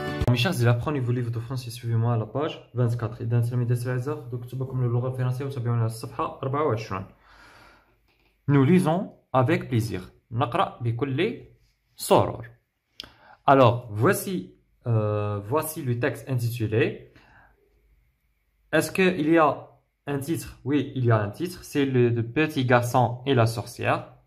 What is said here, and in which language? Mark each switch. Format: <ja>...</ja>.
<fr>Mes chers élèves, apprenez-vous le livre de français, suivez-moi à la page 24.</fr> <ar>إذا تلاميذ الأعزاء دكتبكم اللغة الفرنسية وتابعونا على الصفحة 24.</ar> <fr>Nous lisons avec plaisir.</fr> <ar>نقرأ بكل سرور.</ar> <fr>Alors, voici le texte intitulé. Est-ce qu'il y a un titre? Oui, il y a un titre. C'est le petit garçon et la sorcière.</fr>